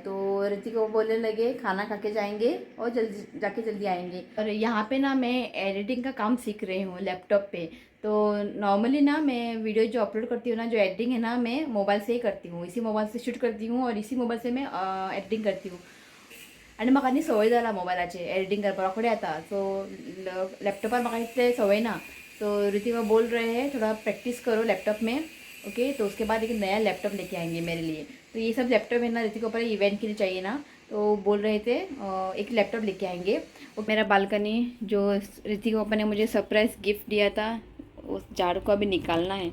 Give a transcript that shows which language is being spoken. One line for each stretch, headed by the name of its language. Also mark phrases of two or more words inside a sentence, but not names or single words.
Hindi: तो ऋतिक को बोलने लगे खाना खा के जाएंगे और जल्दी जाके जल्दी आएंगे। और यहाँ पे ना मैं एडिटिंग का काम सीख रही हूँ लैपटॉप पे। तो नॉर्मली ना मैं वीडियो जो अपलोड करती हूँ ना, जो एडिटिंग है ना, मैं मोबाइल से ही करती हूँ, इसी मोबाइल से शूट करती हूँ और इसी मोबाइल से मैं एडिटिंग करती हूँ।
Konkani: आणि म्हाका न्ही संवय जाला मोबायलाचेर एडिटिंग करपाक रोखडें येता, सो लैपटॉपर म्हाका इतले संवय ना।
Hindi: तो ऋतिका बोल रहे हैं थोड़ा प्रैक्टिस करो लैपटॉप में। ओके, तो उसके बाद एक नया लैपटॉप लेके आएंगे मेरे लिए। तो ये सब लैपटॉप है ना ऋतिका पर इवेंट के लिए चाहिए ना, तो बोल रहे थे एक लैपटॉप लेके आएंगे। और मेरा बालकनी जो ऋतिका पापा ने मुझे सरप्राइज़ गिफ्ट दिया था, उस झाड़ू को अभी निकालना है।